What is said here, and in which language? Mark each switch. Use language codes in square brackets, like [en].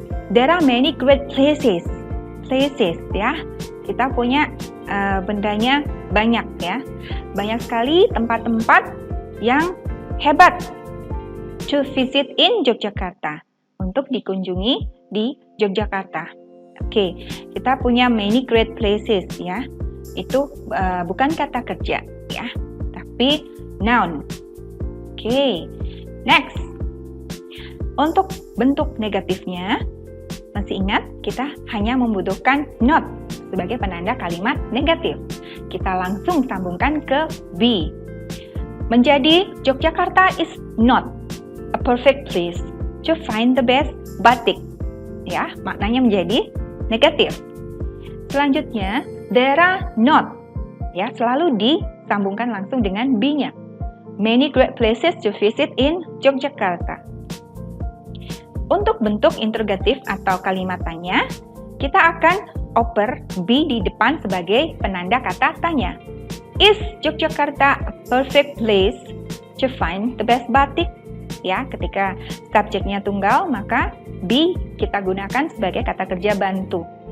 [en] There are many great places, ya. [id] Kita punya bendanya banyak ya, banyak sekali tempat-tempat yang hebat to visit in Yogyakarta, untuk dikunjungi di Yogyakarta. Oke, kita punya many great places ya, itu bukan kata kerja ya, tapi noun. [en] Oke, next. [id] Untuk bentuk negatifnya, masih ingat kita hanya membutuhkan not sebagai penanda kalimat negatif. [en] Kita langsung sambungkan ke be. Menjadi Yogyakarta is not a perfect place to find the best batik. [id] Ya, maknanya menjadi negatif. [en] Selanjutnya, there are not. [id] Ya, selalu disambungkan langsung dengan be-nya. [en] Many great places to visit in Yogyakarta. [id] Untuk bentuk interrogatif atau kalimat tanya, kita akan oper be di depan sebagai penanda kata tanya. [en] Is Yogyakarta a perfect place to find the best batik? [id] Ya, ketika subjeknya tunggal, maka be kita gunakan sebagai kata kerja bantu.